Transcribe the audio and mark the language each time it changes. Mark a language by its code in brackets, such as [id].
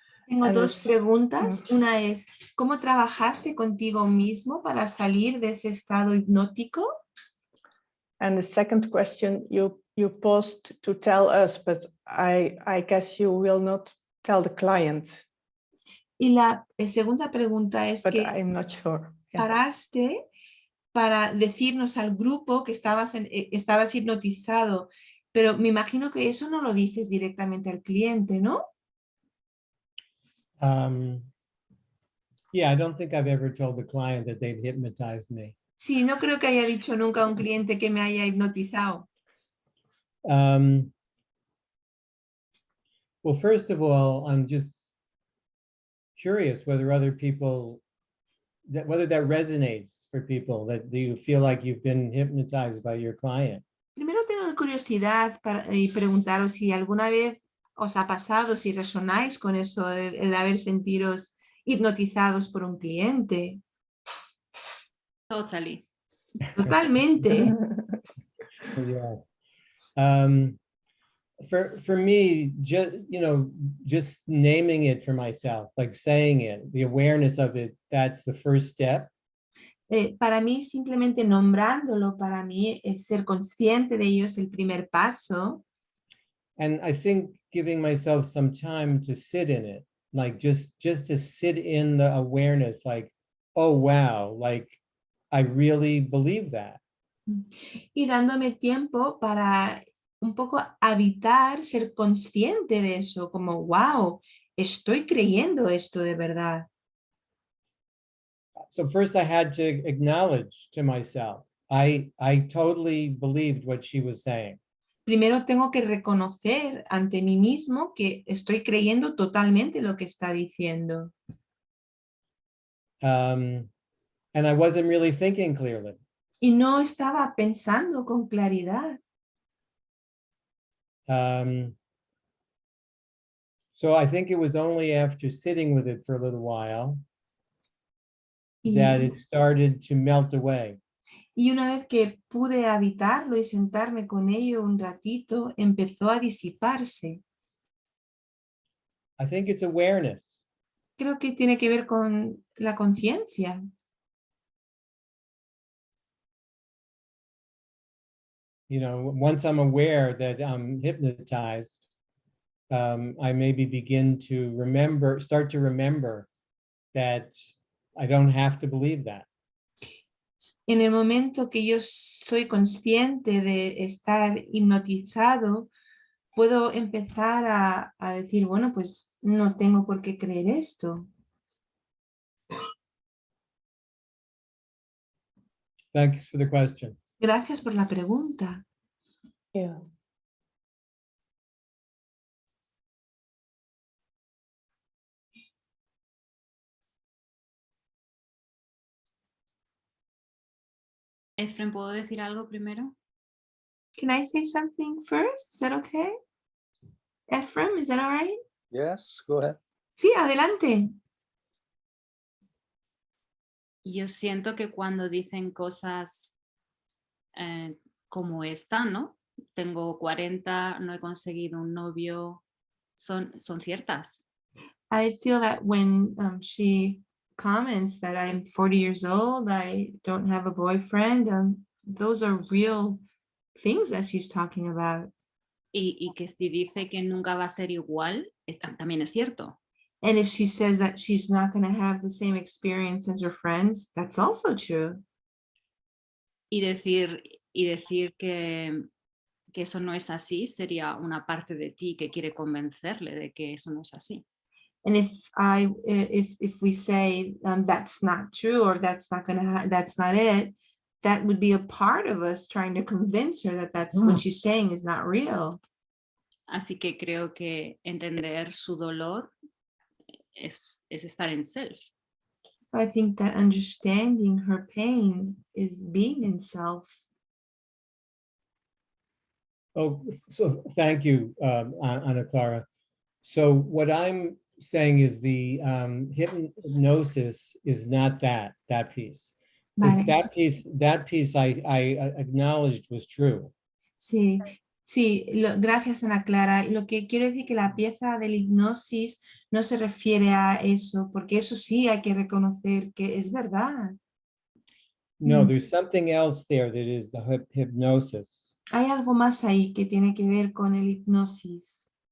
[es] Tengo dos preguntas. Una es, ¿cómo trabajaste contigo mismo para salir de ese estado hipnótico? [en] And the second question, you paused to tell us, but I guess you will not tell the client. [es] Y la segunda pregunta es [en] but [es] que [en] I'm not sure. Yeah. [es] paraste para decirnos al grupo que estabas hipnotizado, pero me imagino que eso no lo dices directamente al cliente, ¿no? [en] Yeah, I don't think I've ever told the client that they've hypnotized me. [es] Sí, no creo que haya dicho nunca a un cliente que me haya hipnotizado. [en] Well, first of all, I'm just curious whether other people, whether that resonates for people, that you feel like you've been hypnotized by your client. [es] Primero tengo curiosidad y preguntaros si alguna vez os ha pasado, si resonáis con eso, el haber sentiros hipnotizados por un cliente. [en] Totally. [es] Totalmente. [en] Yeah. For me, just naming it for myself, like saying it, the awareness of it, that's the first step. [es] Para mí, simplemente nombrándolo, para mí, ser consciente de ello es el primer paso. [en] And I think giving myself some time to sit in it, like just to sit in the awareness, like, oh, wow, like I really believe that. [es] Y dándome tiempo para un poco habitar, ser consciente de eso, como, wow, estoy creyendo esto de verdad. [en] So first I had to acknowledge to myself, I totally believed what she was saying. [es] Primero tengo que reconocer ante mí mismo que estoy creyendo totalmente lo que está diciendo. [en] And I wasn't really thinking clearly. [es] Y no estaba pensando con claridad. [en] So I think it was only after sitting with it for a little while that it started to melt away. [es] Y una vez que pude habitarlo y sentarme con ello un ratito, empezó a disiparse. [en] I think it's awareness. [es] Creo que tiene que ver con la conciencia. [en] You know, once I'm aware that I'm hypnotized, I maybe begin to start to remember that I don't have to believe that. [es] En el momento que yo soy consciente de estar hipnotizado, puedo empezar a decir, bueno, pues no tengo por qué creer esto. [en] Thanks for the question. [es] Gracias por la pregunta. [en] Yeah. [es] Efren, ¿puedo decir algo primero? [en] Can I say something first? Is that okay? Ephraim, is that all right? Yes, go ahead. [es] Sí, adelante. Yo siento que cuando dicen cosas como esta, ¿no? Tengo 40, no he conseguido un novio, son ciertas. [en] I feel that when she comments that I'm 40 years old, I don't have a boyfriend, those are real things that she's talking about. [es] Y que si dice que nunca va a ser igual, también es cierto. [en] And if she says that she's not going to have the same experience as her friends, that's also true. [es] Y decir que eso no es así sería una parte de ti que quiere convencerle de que eso no es así. [en] And if we say that's not true or that's not it, that would be a part of us trying to convince her that that's what she's saying is not real. [es] Así que creo que entender su dolor es estar en self. [en] So I think that understanding her pain is being in self. Oh, so thank you, Ana Clara. So what I'm saying is the hypnosis is not that piece. [es] Vale. [en] That piece I acknowledged was true. [es] Sí, gracias Ana Clara. Lo que quiero decir que la pieza de la hipnosis no se refiere a eso, porque eso sí hay que reconocer que es verdad. [en] No, there's something else there that is the hypnosis. [es] Hay algo más ahí que tiene que ver con el hipnosis.